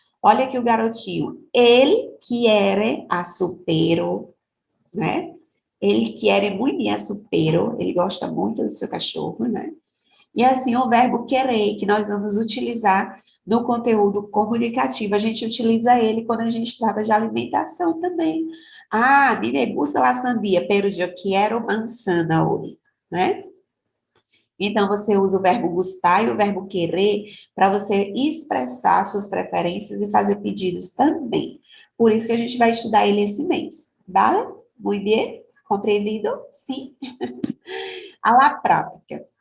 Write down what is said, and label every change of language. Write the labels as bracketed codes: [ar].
[pt] Olha aqui o garotinho. Ele [es] quiere a su perro, [pt] né? Ele quer muito [es] a su perro, [pt] ele gosta muito do seu cachorro, né? E assim, o verbo querer, que nós vamos utilizar no conteúdo comunicativo, a gente utiliza ele quando a gente trata de alimentação também. [es] Ah, a mim me gusta la sandía, pero yo quiero manzana hoy, né? [pt] Então, você usa o verbo gustar e o verbo querer para você expressar suas preferências e fazer pedidos também. Por isso que a gente vai estudar ele esse mês. Vale? Muito bem? Compreendido? Sim. [es] A la prática.